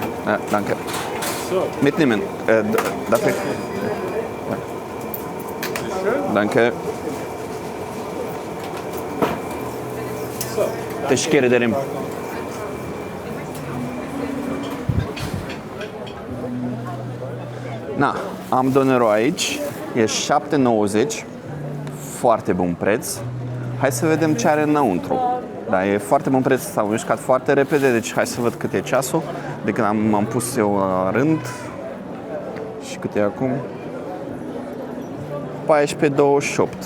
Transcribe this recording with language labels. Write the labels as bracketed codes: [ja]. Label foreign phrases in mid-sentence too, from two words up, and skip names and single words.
[de] Ja, danke. So. Mitnehmen. Darf ich? Ja. Danke. So. [tr] Teşekkür ederim. Na, [ro] am donerul aici. E 7,90. Foarte bun preț. Hai să vedem ce are înăuntru. Da, e foarte bun preț, s-au mișcat foarte repede, deci hai să văd cât e ceasul. De când m-am pus eu la rând. Și cât e acum? 14:28.